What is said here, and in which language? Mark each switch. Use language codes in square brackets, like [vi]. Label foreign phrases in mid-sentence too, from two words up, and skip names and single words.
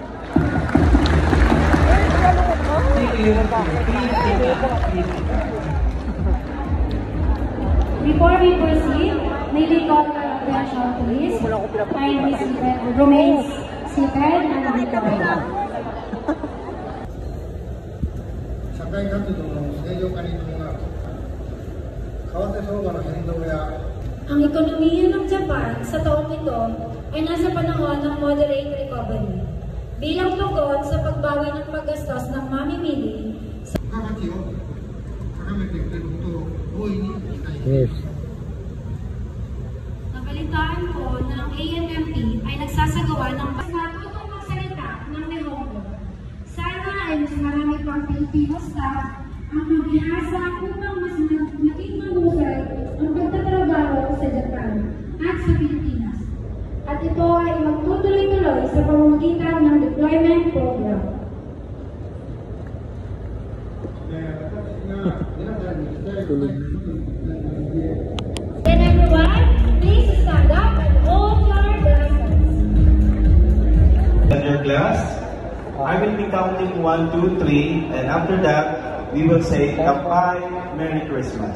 [en] Before we proceed, may we call the attention please. Kindly remain seated and recorded. [ja] 社会活動の正常化に伴う為替相場の変動や [tl] Ang ekonomiya ng Japan sa taong ito ay nasa panahon ng [en] moderate recovery. [tl] Bilang tugon sa pagbawi ng paggastos ng mamimili, [ja] 付加価値を高めていくことを大いに期待します。 [tl] nabalitaan ko na ang ANMP ay nagsasagawa ng natutong magsalita ng Nihongo. Sana ay mas marami pang Pilipino staff ang mabihasa upang mas maging mahusay ang pagtatrabaho sa Japan at sa Pilipinas. At ito ay magtutuloy-tuloy sa pamamagitan ng [en] deployment program. Then everyone, please stand up and hold your glasses. In your class, I will be counting 1, 2, 3, and after that, we will say Kampai, Merry Christmas.